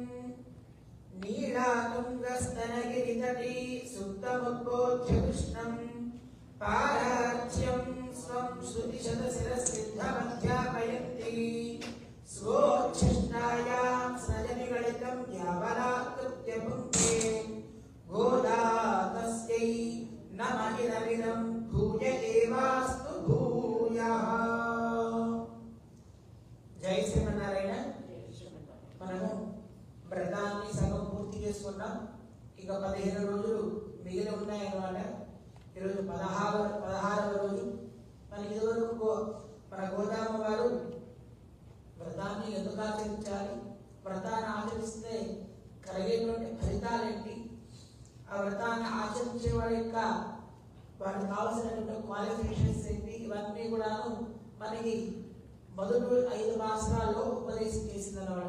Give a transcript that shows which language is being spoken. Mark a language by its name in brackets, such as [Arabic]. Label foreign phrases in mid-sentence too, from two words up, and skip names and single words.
[Sanskrit] नीलातुङ्गस्तनगिरितटी सुप्तमुद्बोध्य कृष्णं पारार्च्यं स्वं श्रुतिशतशिरसिद्धमध्यापयन्ति स्वोच्छिष्टायां स्रजनिगलितं यावलाकृत्य पुङ्क्ते गोदा तस्यै नमः इदमिदं भूय एवास्तु भूयः। [Telugu] జై శ్రీమన్నారాయణ. మనము వ్రతాన్ని సగం పూర్తి చేసుకున్నాం. ఇక 15 రోజులు మిగిలి ఉన్నాయన్నమాట. ఈరోజు 16వ రోజు. మనకి ఇదివరకు మన గోదామ వారు వ్రతాన్ని ఎందుకు ఆచరించాలి, వ్రతాన్ని ఆచరిస్తే కలిగేటువంటి ఫలితాలేంటి, ఆ వ్రతాన్ని ఆచరించే వారి యొక్క వారికి కావాల్సినటువంటి క్వాలిఫికేషన్స్ ఏంటి, ఇవన్నీ కూడాను మనకి మొదటి 5 మాసాల్లో ఉపదేశం చేసిందన్నమాట.